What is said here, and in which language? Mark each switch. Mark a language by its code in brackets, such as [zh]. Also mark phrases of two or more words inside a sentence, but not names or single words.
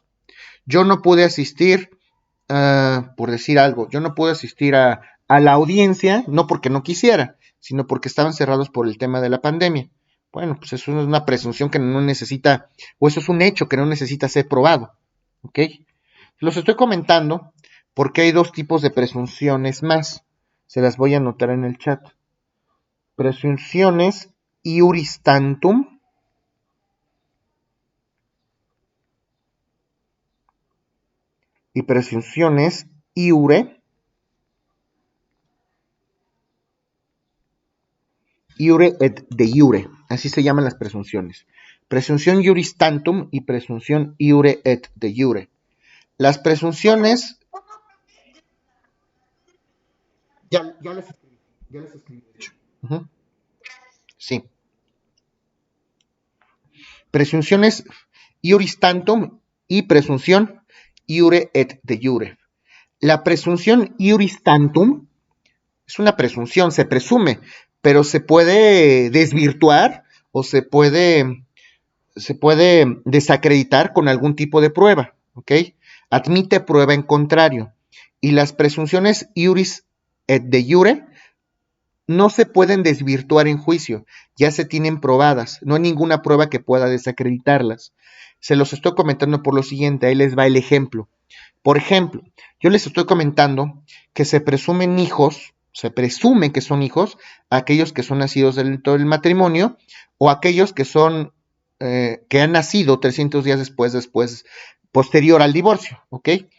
[es] Yo no pude asistir, por decir algo, yo no pude asistir a la audiencia, no porque no quisiera, sino porque estaban cerrados por el tema de la pandemia. Bueno, pues eso es una presunción que no necesita, o eso es un hecho que no necesita ser probado. ¿Ok? Los estoy comentando porque hay dos tipos de presunciones más. Se las voy a anotar en el chat. Presunciones [la] iuris tantum [es] y presunciones [la] iure et de iure. [es] Así se llaman las presunciones. Presunción [la] iuris tantum [es] y presunción [la] iure et de iure. [es] Las presunciones... Ya las escribí, de hecho. Sí. Presunciones [la] iuris tantum [es] y presunción [la] iure et de iure. [es] La presunción [la] iuris tantum [es] es una presunción, se presume, pero se puede desvirtuar o se puede desacreditar con algún tipo de prueba, ¿ok? Admite prueba en contrario. Y las presunciones [la] iuris et de iure [es] no se pueden desvirtuar en juicio, ya se tienen probadas, no hay ninguna prueba que pueda desacreditarlas. Se los estoy comentando por lo siguiente, ahí les va el ejemplo. Por ejemplo, yo les estoy comentando que se presumen hijos, se presume que son hijos aquellos que son nacidos dentro del matrimonio o aquellos que son que han nacido 300 días después, posterior al divorcio, ¿ok?